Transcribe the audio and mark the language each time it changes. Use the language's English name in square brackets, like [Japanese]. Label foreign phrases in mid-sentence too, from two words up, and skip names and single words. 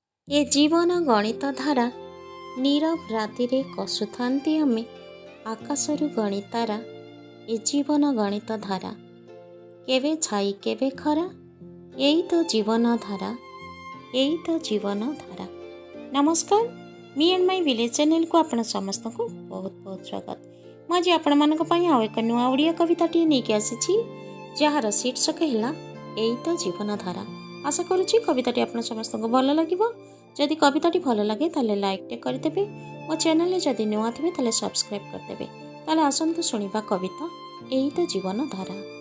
[Odia] ଏ ଜୀବନ ଗଣିତ ଧାରା, ନୀରବ ରାତିରେ କଷୁଥାନ୍ତି ଆମେ। ଆକାଶରୁ ଗଣିତାରା, ଏ ଜୀବନ ଗଣିତ ଧାରା। କେବେ ଛାଇ, କେବେ ଖରା, ଏଇ ତ ଜୀବନ ଧାରା, ଏଇ ତ ଜୀବନ ଧାରା। ନମସ୍କାର, [English] me and my village [Odia] ଚ୍ୟାନେଲକୁ ଆପଣ ସମସ୍ତଙ୍କୁ ବହୁତ ବହୁତ ସ୍ୱାଗତ। ମୁଁ ଆଜି ଆପଣମାନଙ୍କ ପାଇଁ ଆଉ ଏକ ନୂଆ ଓଡ଼ିଆ କବିତାଟିଏ ନେଇକି ଆସିଛି, ଯାହାର ଶୀର୍ଷକ ହେଲା ଏଇ ତ ଜୀବନଧାରା। ଆଶା କରୁଛି କବିତାଟି ଆପଣ ସମସ୍ତଙ୍କୁ ଭଲ ଲାଗିବ। ଯଦି କବିତାଟି ଭଲ ଲାଗେ, ତାହେଲେ ଲାଇକ୍ଟେ କରିଦେବେ। ମୋ ଚ୍ୟାନେଲରେ ଯଦି ନୂଆ ଥିବେ, ତାହେଲେ ସବସ୍କ୍ରାଇବ୍ କରିଦେବେ। ତାହେଲେ ଆସନ୍ତୁ ଶୁଣିବା କବିତା ଏଇ ତ ଜୀବନଧାରା।